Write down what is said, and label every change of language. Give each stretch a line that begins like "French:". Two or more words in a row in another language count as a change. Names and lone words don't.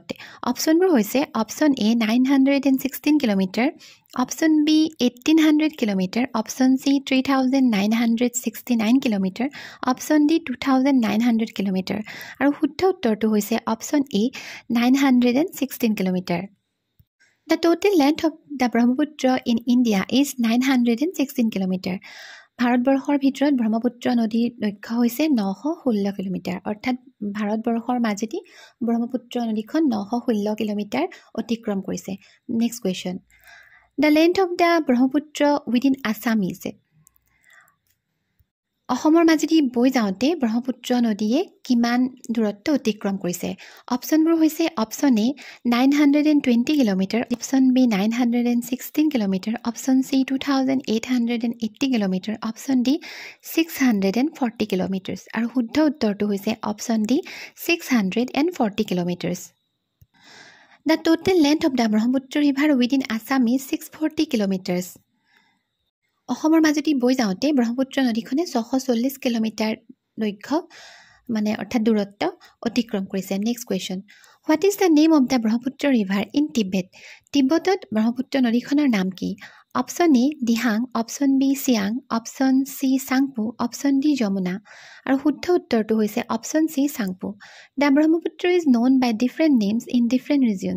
Assamese: অপশ্যনবোৰ হৈছে অপশ্যন এ 916 কিলোমিটাৰ, অপশ্যন বি 1800 কিলোমিটাৰ, অপশ্যন চি 3969 কিলোমিটাৰ, অপশ্যন ডি 2900 কিলোমিটাৰ। আৰু শুদ্ধ উত্তৰটো হৈছে অপশ্যন এ 916 কিলোমিটাৰ।
English: The total length of the Brahmaputra in India is 916 kilometer.
Assamese: ভাৰতবৰ্ষৰ ভিতৰত ব্ৰহ্মপুত্ৰ নদীৰ দৈৰ্ঘ্য হৈছে 916 কিলোমিটাৰ, অৰ্থাৎ ভাৰতবৰ্ষৰ মাজেদি ব্ৰহ্মপুত্ৰ নদীখন 916 কিলোমিটাৰ অতিক্ৰম কৰিছে।
English: next question, the length of the Brahmaputra within Assam is?
Assamese: অসমৰ মাজেদি বৈ যাওঁতে ব্ৰহ্মপুত্ৰ নদীয়ে কিমান দূৰত্ব অতিক্ৰম কৰিছে? অপশ্যনবোৰ হৈছে অপশ্যন এ 920 কিলোমিটাৰ, অপশ্যন বি 916 কিলোমিটাৰ, অপশ্যন চি 2880 কিলোমিটাৰ, অপশ্যন ডি 640 কিলোমিটাৰ। আৰু শুদ্ধ উত্তৰটো হৈছে অপশ্যন ডি 640 কিলোমিটাৰ।
English: the total length of the Brahmaputra river within Assam is 640 kilometre.
Assamese: অসমৰ মাজেদি বৈ যাওঁতে ব্ৰহ্মপুত্ৰ নদীখনে 640 কিলোমিটাৰ দৈৰ্ঘ্য অৰ্থাৎ দূৰত্ব অতিক্ৰম কৰিছে।
English: next question, what is the name of the Brahmaputra river in Tibet?
Assamese: তিব্বতত ব্ৰহ্মপুত্ৰ নদীখনৰ নাম কি? অপশ্যন এ দিহাং, অপশ্যন বি চিয়াং, অপশ্যন চি চাংপো, অপশ্যন ডি যমুনা। আৰু শুদ্ধ উত্তৰটো হৈছে অপশ্যন চি চাংপো।
English: the Brahmaputra is known by different names in different regions.